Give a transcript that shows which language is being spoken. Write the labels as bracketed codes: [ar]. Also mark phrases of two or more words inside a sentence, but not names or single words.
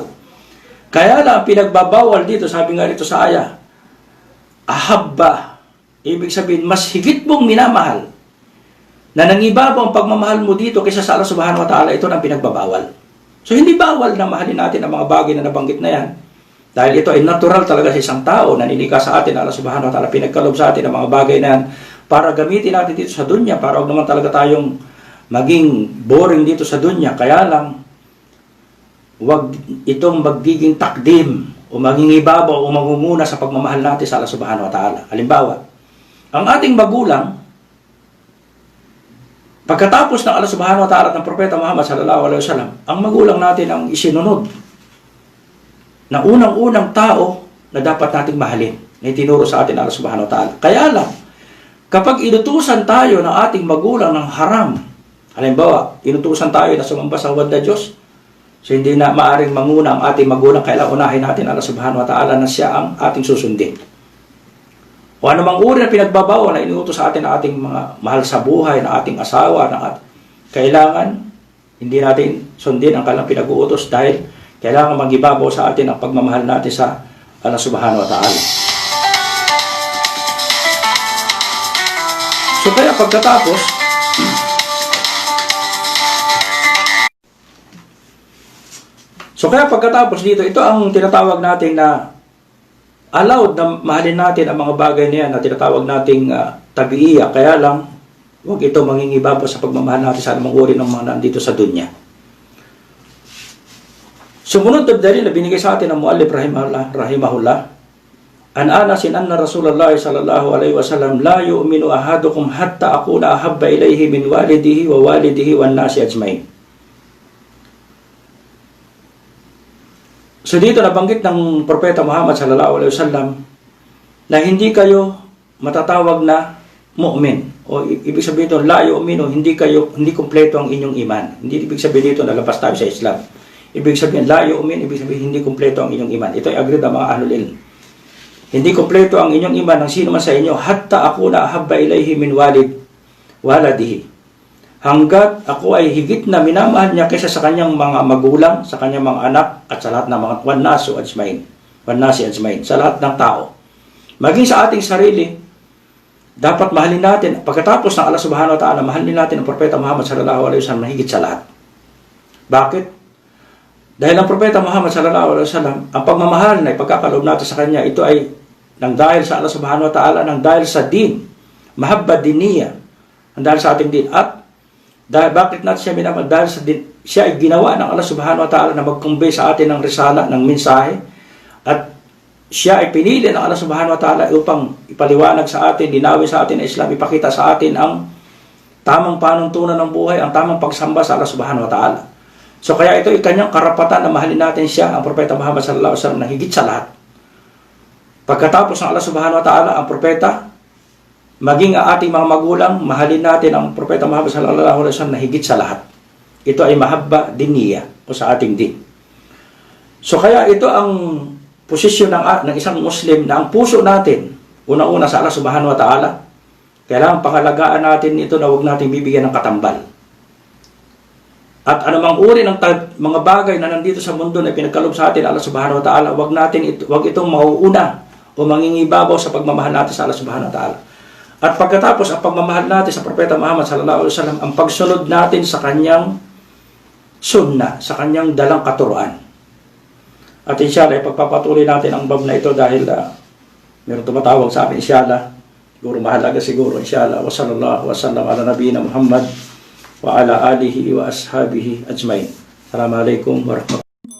[tl] Kaya lang, pinagbabawal dito, sabi nga dito sa aya, ahabba, ibig sabihin, mas higit mong minamahal, na nangibabaw ang pagmamahal mo dito kaysa sa Allah [ar] سبحانه وتعالى, [tl] ito na pinagbabawal. So, hindi bawal na mahalin natin ang mga bagay na nabanggit na yan. Dahil ito ay natural talaga sa isang tao, naninika sa atin, [ar] الله سبحانه وتعالى, [tl] pinagkalob sa atin ang mga bagay na yan, para gamitin natin dito sa dunya, para huwag naman talaga tayong maging boring dito sa dunya. Kaya lang, huwag itong magiging takdim, o maging ibabaw, o mangunguna sa pagmamahal natin sa Allah subhanahu wa ta'ala. Halimbawa, ang ating magulang, Pagkatapos ng Allah [ar] سبحانه وتعالى [tl] at ng Propeta Muhammad [ar] صلى الله عليه وسلم, [tl] ang magulang natin ang isinunod na unang-unang tao na dapat nating mahalin, na itinuro sa atin Allah [ar] سبحانه وتعالى. [tl] Kaya lang, kapag inutusan tayo ng ating magulang ng haram, halimbawa, inutusan tayo na sumamba sa huwad na Diyos, so hindi na maaring manguna ang ating magulang, kailangan unahin natin Allah [ar] سبحانه وتعالى [tl] na siya ang ating susundin. O anumang uri na pinagbabawal na inuutos sa atin ng ating mga mahal sa buhay, ng ating asawa, kailangan hindi natin sundin ang kanilang pinag-uutos dahil kailangan magibabaw sa atin ang pagmamahal natin sa Allah [ar] سبحانه وتعالى. [tl] So kaya pagkatapos dito, ito ang tinatawag natin na allowed na mahalin natin ang mga bagay na yan na tinatawag nating tabiiya. Kaya lang, huwag ito mangingibabaw sa pagmamahal natin sa anumang uri ng mga nandito sa dunya. Sumunod na rin na binigay sa atin ng [ar] المؤلف رحمه الله عن أنس أن رسول الله صلى الله عليه وسلم لا يؤمن أحدكم حتى أكون أحب إليه من والده ووالده والناس أجمعين. [tl] So dito nabanggit ng Propeta Muhammad [ar] صلى الله عليه وسلم [tl] na hindi kayo matatawag na mu'min. O ibig sabihin dito, [ar] لا يؤمن, [tl] hindi kumpleto ang inyong iman. Hindi ibig sabihin dito na labas tayo sa Islam. Ibig sabihin, [ar] لا يؤمن, [tl] ibig sabihin hindi kumpleto ang inyong iman. Ito ay agreed ng mga [ar] أهل العلم. [tl] Hindi kumpleto ang inyong iman ng sino man sa inyo, [ar] حتى أكون أحب إليه من ولده. [tl] Hanggat ako ay higit na minamahal niya kaysa sa kanyang mga magulang, sa kanyang mga anak, at sa lahat ng mga [ar] والناس أجمعين, [tl] sa lahat ng tao. Maging sa ating sarili, dapat mahalin natin, pagkatapos ng Allah [ar] سبحانه وتعالى, [tl] mahalin natin ang Propeta Muhammad [ar] صلى الله عليه وسلم [tl] na higit sa lahat. Bakit? Dahil ang Propeta Muhammad [ar] صلى الله عليه وسلم, [tl] ang pagmamahal na ipagkakaloob natin sa kanya, ito ay nang dahil sa Allah [ar] سبحانه وتعالى, [tl] nang dahil sa din, [ar] محبة دينية, [tl] nang dahil sa ating din, at dahil bakit natin siya minamahal? Dahil siya ay ginawa ng Allah [ar] سبحانه وتعالى [tl] na mag-convey sa atin ng risala, ng mensahe, at siya ay pinili ng Allah [ar] سبحانه وتعالى [tl] upang ipaliwanag sa atin, linawin sa atin ang Islam, ipakita sa atin ang tamang panuntunan ng buhay, ang tamang pagsamba sa Allah [ar] سبحانه وتعالى. [tl] So kaya ito ay kanyang karapatan na mahalin natin siya, ang Propeta Muhammad [ar] صلى الله عليه وسلم, [tl] na higit sa lahat. [ar] Pagkatapos ng Allah سبحانه وتعالى, [tl] ang Propeta, maging ang ating mga magulang, mahalin natin ang Propeta Muhammad [ar] صلى الله عليه وسلم [tl] na higit sa lahat. Ito ay [ar] محبة دينية [tl] o sa ating din. So kaya ito ang posisyon ng isang Muslim na ang puso natin, una-una sa Allah [ar] سبحانه وتعالى, [tl] kailangan pangalagaan natin ito na huwag natin bibigyan ng katambal. At anumang uri ng mga bagay na nandito sa mundo na pinagkaloob sa atin Allah [ar] سبحانه وتعالى, [tl] huwag itong mauuna o mangingibabaw sa pagmamahal natin sa Allah [ar] سبحانه وتعالى. [tl] At pagkatapos ang pagmamahal natin sa Propeta Muhammad [ar] صلى الله عليه وسلم, [tl] ang pagsunod natin sa kanyang sunnah, sa kanyang dalang katuruan. At inshallah, ipagpapatuloy natin ang bab na ito dahil meron tumatawag sa amin, inshallah. Siguro mahalaga siguro, inshallah. [ar] وصلى الله وسلم على نبينا محمد وعلى آله وأصحابه أجمعين. السلام عليكم ورحمة الله وبركاته.